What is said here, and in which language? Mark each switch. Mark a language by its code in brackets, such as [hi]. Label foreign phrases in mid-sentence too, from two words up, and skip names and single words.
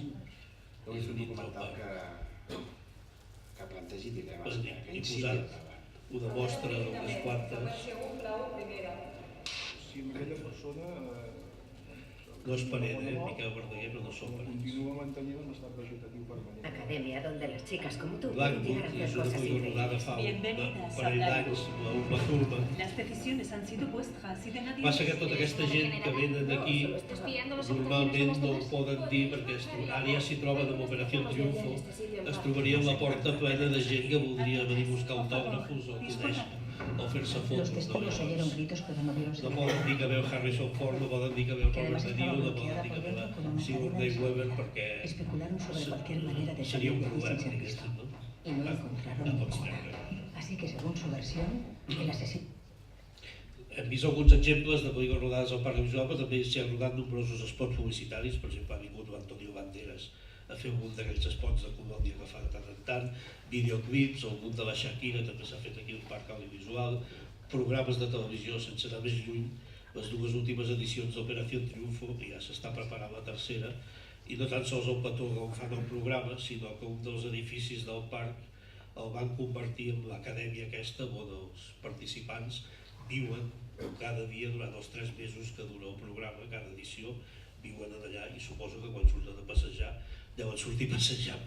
[ca] un documental que plantegi dilemes. He posat una mostra d'unes quantes. Si aquella persona no es parent, Miquel Verdaguer, però no són parents. Continua mantenint un estat vegetatiu permanent. [es] Academia donde las chicas como tú pueden Blackwood, llegar a que hacer [ca] és una [es] cosas [ca] pel·lícula rodada fa un parell d'anys, Uma Thurman. [es] Las decisiones han sido vuestras y de nadie... [ca] Passa que tota aquesta gent que venen aquí normalment no ho poden dir perquè ara ja s'hi troben amb Operació Triunfo, es trobarien la porta plena de gent que voldria venir a buscar autògrafos o conèixer o fer-se fotos. No poden dir que veu Harrison Ford, no poden dir que veu Robert De Niro, no poden dir que veu Sigourney Weaver perquè seria un problema aquest, no? [es] Y no encontraron ninguna. Así que según su versión, el asesino... [ca] Hem vist alguns exemples de pel·lícules rodades al parc visual, però també s'hi han rodat nombrosos spots publicitaris. Per exemple, ha vingut l'Antonio Banderas a fer algun d'aquests spots de colònia que fa de tant en tant, videoclips, algun de la Shakira també s'ha fet aquí al parc audiovisual, programes de televisió sense anar més lluny, les dues últimes edicions d'Operació Triunfo, i ja s'està preparant la tercera, i no tan sols el petó on fan el programa, sinó que un dels edificis del parc el van convertir en l'acadèmia aquesta on els participants viuen cada dia durant els 3 mesos que dura el programa, cada edició, viuen allà i suposo que quan surten de passejar deuen sortir a passejar per...